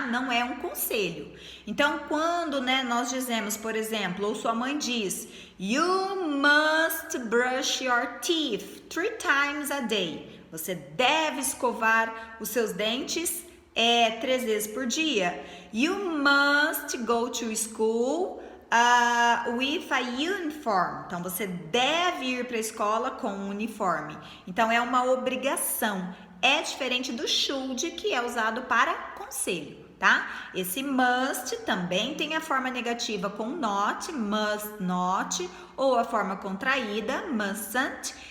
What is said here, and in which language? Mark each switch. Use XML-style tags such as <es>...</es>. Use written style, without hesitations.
<pt>Não é um conselho. Então, quando, nós dizemos, por exemplo, ou sua mãe diz,</pt> <en>you must brush your teeth 3 times a day.</en> <pt>Você deve escovar os seus dentes 3 vezes por dia.</pt> <en>You must go to school with a uniform.</en> <pt>Então, você deve ir para a escola com um uniforme. Então, é uma obrigação. É diferente do should, que é usado para conselho, tá? Esse must também tem a forma negativa com not, must not, ou a forma contraída, mustn't.</pt>